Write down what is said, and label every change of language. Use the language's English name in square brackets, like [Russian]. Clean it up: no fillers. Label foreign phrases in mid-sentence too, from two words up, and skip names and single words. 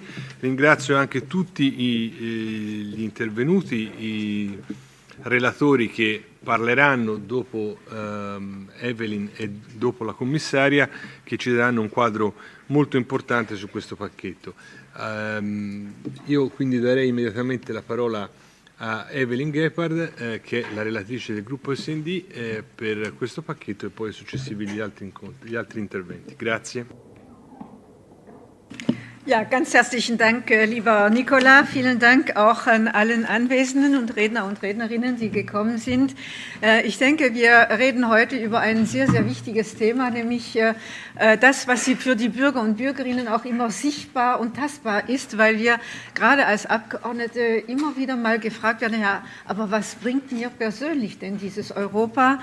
[Italian] Ringrazio anche tutti gli intervenuti, i relatori che parleranno dopo Evelyn e dopo la commissaria, che ci daranno un quadro molto importante su questo pacchetto. Io quindi darei immediatamente la parola a Evelyn Gebhardt, che è la relatrice del gruppo SD per questo pacchetto, e poi successivi gli altri interventi. Grazie. [German] Ja, ganz herzlichen Dank, lieber Nicola. Vielen Dank auch an allen Anwesenden und Redner und Rednerinnen, die gekommen sind. Ich denke, wir reden heute über ein sehr, sehr wichtiges Thema, nämlich das, was für die Bürger und Bürgerinnen auch immer sichtbar und tastbar ist, weil wir gerade als Abgeordnete immer wieder mal gefragt werden, ja, aber was bringt mir persönlich denn dieses Europa?